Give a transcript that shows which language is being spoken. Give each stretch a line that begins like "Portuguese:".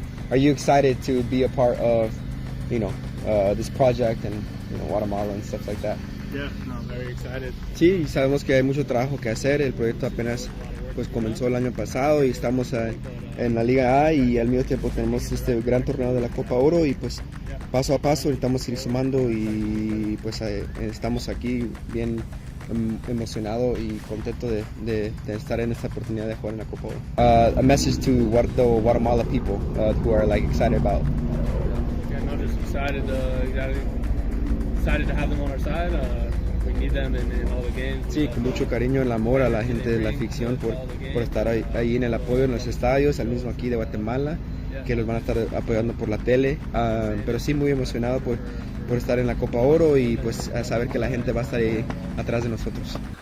English: Are you excited to be a part of this project and Guatemala and stuff like that? Yeah, no, very excited.
Spanish: Sí, sabemos que hay mucho trabajo que hacer, el proyecto apenas pues comenzó el año pasado y estamos en la Liga A y al mismo tiempo tenemos este gran torneo de la Copa Oro y pues paso a paso necesitamos ir sumando y pues estamos aquí bien emocionado y contento de estar en esta oportunidad de jugar en la Copa Oro.
English: A message to the Guatemala people who are like excited about. Yeah, no, just excited to have them on our side. We need them in all the games.
Spanish: Sí, con mucho cariño, el amor a la gente de la afición por estar ahí en el apoyo en los estadios, al mismo aquí de Guatemala, que los van a estar apoyando por la tele, pero sí muy emocionado por estar en la Copa Oro y pues a saber que la gente va a estar ahí atrás de nosotros.